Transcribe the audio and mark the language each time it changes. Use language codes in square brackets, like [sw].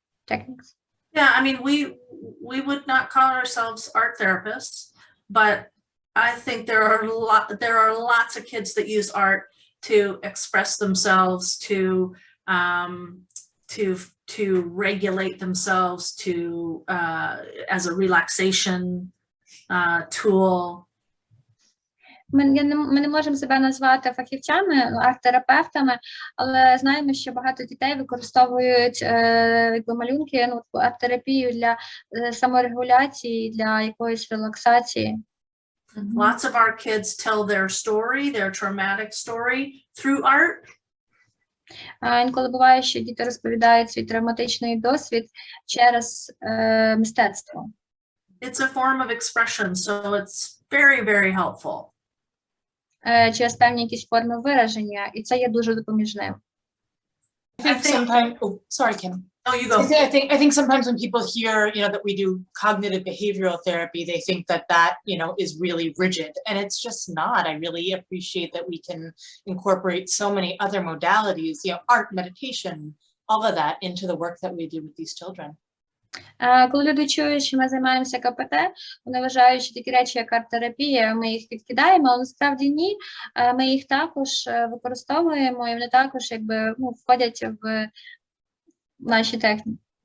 [en] Yeah, I mean, we would not call ourselves art therapists, but I think there are lots of kids that use art to express themselves, to regulate themselves, as a relaxation tool. [uk] Ми не можемо себе назвати фахівцями, арт-терапевтами, але знаємо, що багато дітей використовують малюнки, арт-терапію для саморегуляції, для якоїсь релаксації. [en] Lots of our kids tell their story, their traumatic story through art. [uk] Інколи буває, що діти розповідають свій травматичний досвід через мистецтво. [en] It's a form of expression, so it's very, very helpful. [uk] Через певні якісь форми вираження, і це є дуже допоміжним. [en] I think sometimes, sorry, Kim. Oh, you go. I think sometimes when people hear, that we do cognitive behavioral therapy, they think that, is really rigid, and it's just not. I really appreciate that we can incorporate so many other modalities, art, meditation, all of that into the work that we do with these children. [uk] Коли люди чують, що ми займаємося КПТ, вони вважають, що такі речі, як арт-терапія, ми їх відкидаємо, але насправді ні, ми їх також використовуємо, і вони також входять в наші техніки.